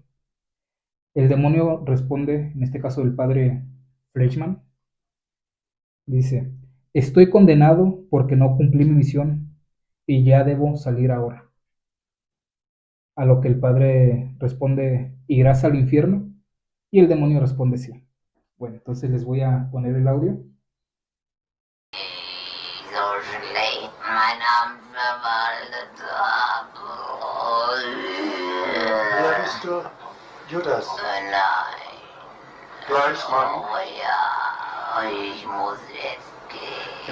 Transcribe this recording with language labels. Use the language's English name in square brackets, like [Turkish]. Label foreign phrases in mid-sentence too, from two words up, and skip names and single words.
[Spanish] El demonio responde, en este caso el padre Fleischmann, dice, estoy condenado porque no cumplí mi misión y ya debo salir ahora. A lo que el padre responde, ¿irás al infierno? Y el demonio responde, sí. Bueno, entonces les voy a poner el audio. [German] Wer bist du? Judas. Nein. Gleich, Mann. Oh ja, ich muss jetzt gehen.